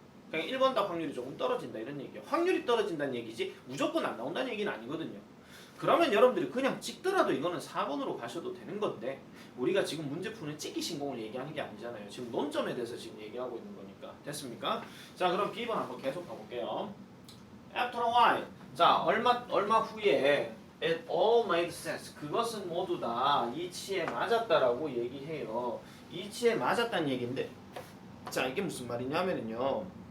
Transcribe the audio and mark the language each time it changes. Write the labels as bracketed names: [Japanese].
[Korean] 그냥 1번 답 확률이 조금 떨어진다 이런 얘기예요. 확률이 떨어진다는 얘기지 무조건 안 나온다는 얘기는 아니거든요. 그러면 여러분들이 그냥 찍더라도 이거는 4번으로 가셔도 되는 건데 우리가 지금 문제 푸는 찍기 신공을 얘기하는 게 아니잖아요. 지금 논점에 대해서 지금 얘기하고 있는 거니까. 됐습니까? 자, 그럼 B번 한번 계속 가볼게요. [English] After a while. [Korean] 자, 얼마 후에 [English] it all made sense. [Korean] 그것은 모두 다 이치에 맞았다라고 얘기해요. 이치에 맞았다는 얘기인데 자, 이게 무슨 말이냐면요.